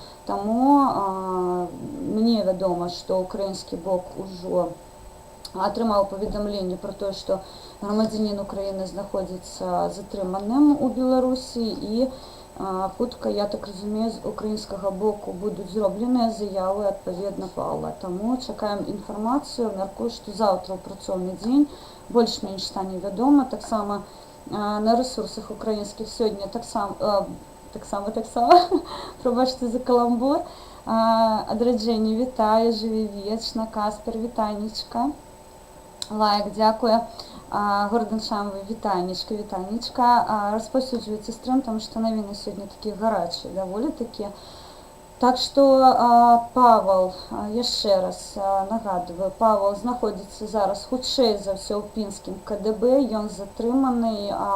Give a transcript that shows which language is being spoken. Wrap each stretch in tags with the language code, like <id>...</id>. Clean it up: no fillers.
<be>Таму мне вядома, што украінскі бок ужо атрымаў паведамленне пра тое, што грамадзянін Украіны знаходзіцца затрыманым у Беларусі, і хутка, я так разумею, з украінскага боку будуць зробленыя заявы адпаведна Павла. Таму чакаем інфармацыю. Мяркую, што заўтра ў працоўны дзень больш-менш стане вядома. Таксама на рэсурсах украінскіх сёння таксама</be> <uk>так само. Пробачте за каламбур. Адраджені, вітаю, живі вічно. Каспер, вітанечка. Лайк, дякую. Гордон Шамовий, вітанечка. Розповсюджується стрім, тому що новини сьогодні такі гарячі, доволі такі. Так що Павел, я ще раз нагадую, Павел знаходиться зараз</uk> <be>хутчэй за ўсё ў пінскім КДБ, ён</be> <uk>затриманий.</uk>